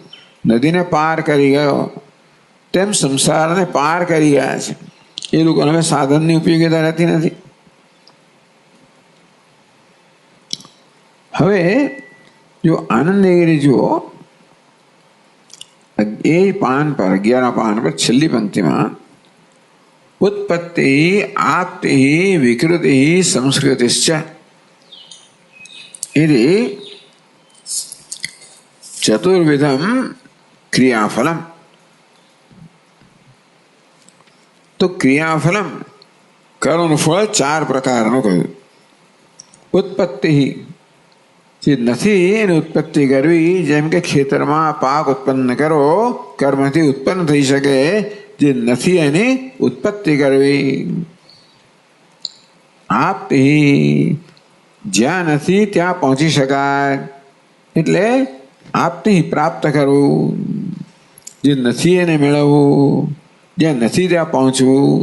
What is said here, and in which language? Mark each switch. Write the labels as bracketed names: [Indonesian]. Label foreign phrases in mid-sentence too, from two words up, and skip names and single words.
[Gujarati] નદીને પાર કરી ગયો તેમ સંસારને પાર કરી ગયા છે। એ લોકોને હવે સાધનની ઉપયોગીતા રહેતી નથી। હવે જો આનંદગીરી જુઓ, એ પાન પર 11 પાન પર છેલ્લી પંક્તિમાં [Sanskrit] उत्पत्ति आप्ति विकृति संस्कृतिश्च इति चतुर्विधम क्रियाफलम। [Gujarati] तो क्रियाफलम कर्मનું ફળ 4 પ્રકારનું કહ્યું। ઉત્પત્તિ જે નથી એની ઉત્પત્તિ કરવી, જેમ કે ખેતરમાં પાક ઉત્પન્ન કરો, કર્મથી ઉત્પન્ન થઈ શકે, જે નથી એની ઉત્પત્તિ કરવી। આપતિ જ્યાં નથી ત્યાં પહોંચી શકાય, એટલે આપતિ પ્રાપ્ત કરવું, જે નથી એને મેળવવું, જ્યાં નથી ત્યાં પહોંચવું।